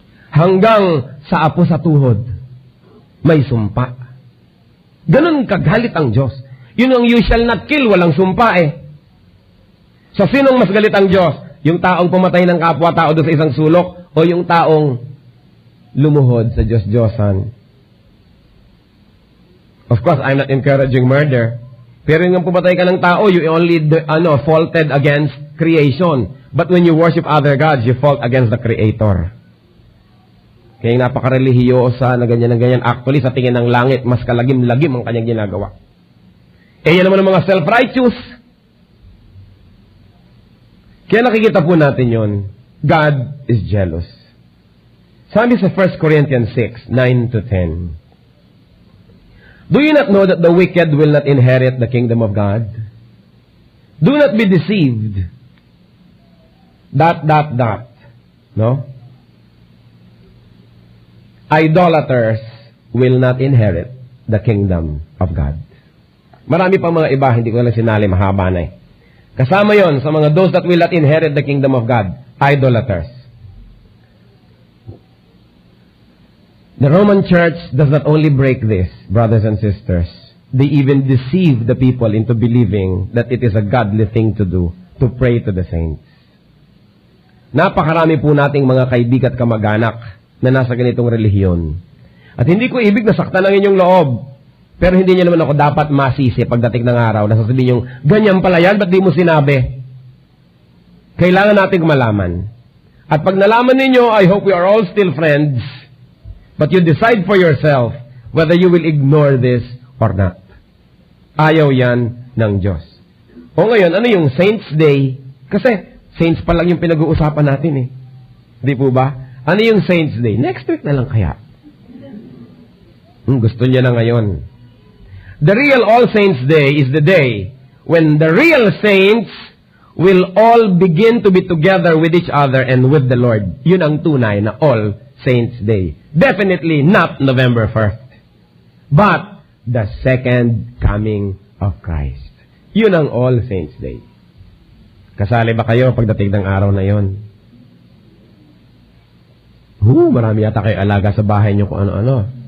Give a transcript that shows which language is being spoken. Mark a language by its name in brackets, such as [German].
[Filipino] Hanggang sa apo sa tuhod, may sumpa. Ganon kagalit ang Diyos. Yun ang [English] you shall not kill, [Filipino] walang sumpa eh. So, sinong mas galit ang Diyos? Yung taong pumatay ng kapwa-tao doon sa isang sulok o yung taong lumuhod sa Diyos-Diyosan? [English] Of course, I'm not encouraging murder. [Filipino] Pero yung pumatay ka ng tao, [English] you only faulted against creation. But when you worship other gods, you fault against the Creator. [Filipino] Kaya napaka-relihiyosa na ganyan. Actually, sa tingin ng langit, mas kalagim-lagim ang kanyang ginagawa. Yan naman ang mga self-righteous. Kaya nakikita po natin yon. [English] God is jealous. [Filipino] Sabi sa 1 Corinthians 6, 9 to 10. [English] Do you not know that the wicked will not inherit the kingdom of God? Do not be deceived. ... No? Idolaters will not inherit the kingdom of God. [Filipino] Marami pang mga iba, hindi ko lang sinali, mahaba na eh. Kasama yon sa mga [English] those that will not inherit the kingdom of God, [Filipino] idolaters. [English] The Roman Church does not only break this, brothers and sisters, they even deceive the people into believing that it is a godly thing to do, to pray to the saints. [Filipino] Napakarami po nating mga kaibigan at kamag-anak na nasa ganitong relihiyon. At hindi ko ibig na saktan ang inyong loob, pero hindi niyo naman ako dapat masisi pagdating ng araw na sasabihin yung, ganyan pala yan, ba't di mo sinabi? Kailangan nating malaman. At pag nalaman ninyo, [English] I hope we are all still friends, but you decide for yourself whether you will ignore this or not. [Filipino] Ayaw yan ng Diyos. O ngayon, ano yung Saints Day? Kasi Saints pa lang yung pinag-uusapan natin eh. Di po ba? Ano yung Saints Day? Next week na lang kaya. Gusto niya na ngayon. [English] The real All Saints Day is the day when the real saints will all begin to be together with each other and with the Lord. [Filipino] Yun ang tunay na All Saints Day. [English] Definitely not November 1st. But the second coming of Christ. [Filipino] Yun ang All Saints Day. Kasali ba kayo pagdating ng araw na yon? Marami yata kayo alaga sa bahay niyo kung ano-ano.